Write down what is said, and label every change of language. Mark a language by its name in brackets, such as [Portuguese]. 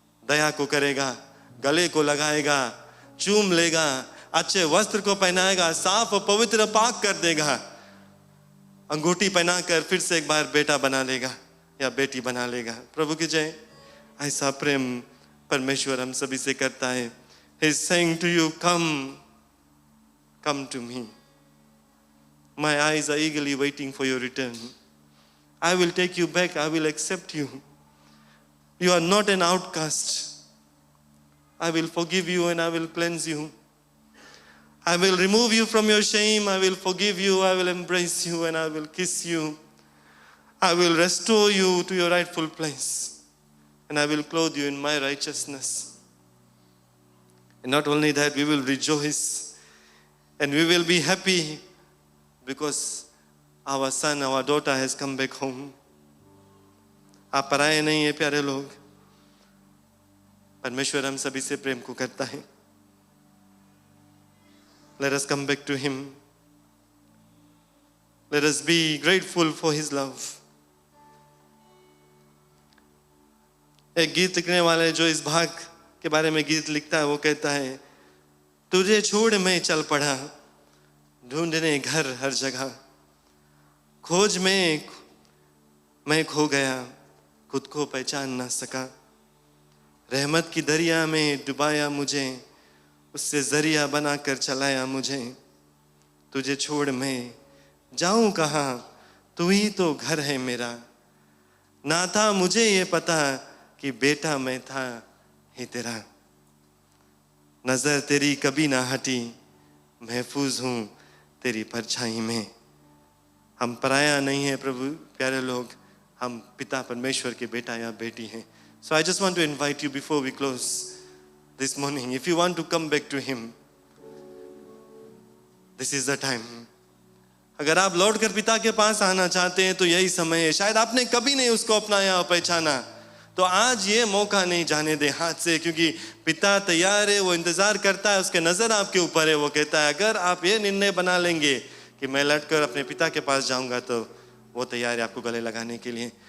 [Hindi] दया को करेगा, गले को लगाएगा, चूम लेगा, अच्छे वस्त्र को पहनाएगा, साफ और पवित्र पाक कर देगा, अंगूठी पहनाकर फिर से एक बार बेटा बना लेगा या बेटी बना लेगा। प्रभु की जय। ऐसा प्रेम परमेश्वर हम सभी से करता है। [English] He is saying to you, come to me. My eyes are eagerly waiting for your return. I will take you back. I will accept you. You are not an outcast. I will forgive you and I will cleanse you. I will remove you from your shame. I will forgive you. I will embrace you and I will kiss you. I will restore you to your rightful place. And I will clothe you in my righteousness. And not only that, we will rejoice and we will be happy because our son, our daughter has come back home. [Hindi] आप पराये नहीं है प्यारे लोग। परमेश्वर हम सभी से प्रेम को करता है। [English] Let us come back to him. Let us be grateful for his love. [Hindi] एक गीत लिखने वाले जो इस भाग के बारे में गीत लिखता है वो कहता है, तुझे छोड़ मैं चल पड़ा ढूंढने घर हर जगह, खोज में मैं खो गया खुद को पहचान ना सका, रहमत की दरिया में डुबाया मुझे, उससे जरिया बनाकर चलाया मुझे, तुझे छोड़ मैं जाऊं कहाँ, तू ही तो घर है मेरा, ना था मुझे ये पता कि बेटा मैं था ही तेरा, नजर तेरी कभी ना हटी, महफूज हूं तेरी परछाई में। हम पराया नहीं है प्रभु प्यारे लोग, हम पिता परमेश्वर के बेटा या बेटी हैं। [English] So I just want to invite you before we close this morning, if you want to come back to him, this is the time. [Hindi] अगर आप लौटकर पिता के पास आना चाहते हैं तो यही समय है। शायद आपने कभी नहीं उसको अपनाया और पहचाना, तो आज ये मौका नहीं जाने दे हाथ से, क्योंकि पिता तैयार है, वो इंतजार करता है, उसके नजर आपके ऊपर है। वो कहता है अगर आप ये निर्णय बना लेंगे कि मैं लौटकर अपने पिता के पास जाऊंगा, तो वो तैयार है आपको गले लगाने के लिए।